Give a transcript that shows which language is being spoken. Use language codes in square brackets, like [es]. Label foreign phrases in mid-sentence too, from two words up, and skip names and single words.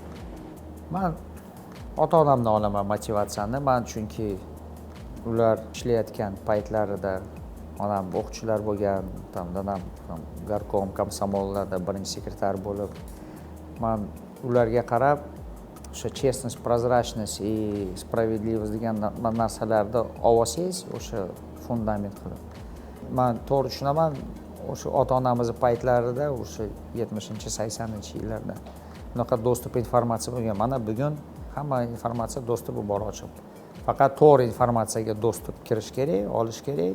[uz] Men ota-onamdan olaman motivatsiyani. Men chunki ular ishlayotgan paytlarida onam o'qituvchilar bo'lgan, dadam garkom komsomollarda birinchi sekretar bo'lib, men ularga qarab o'sha [ru] честность, прозрачность и справедливость [uz] degan narsalarni olsangiz o'sha fundament qilib. Men to'g'ri tushunaman, o'sha ota-onamiz paytlarida o'sha 70-80-yillarda bunaqa dostуп informatsiya bo'lgan. Mana bugun hamma informatsiya dostupi bor ochiq. Faqat to'g'ri informatsiyaga dostуп kirish kerak, olish kerak.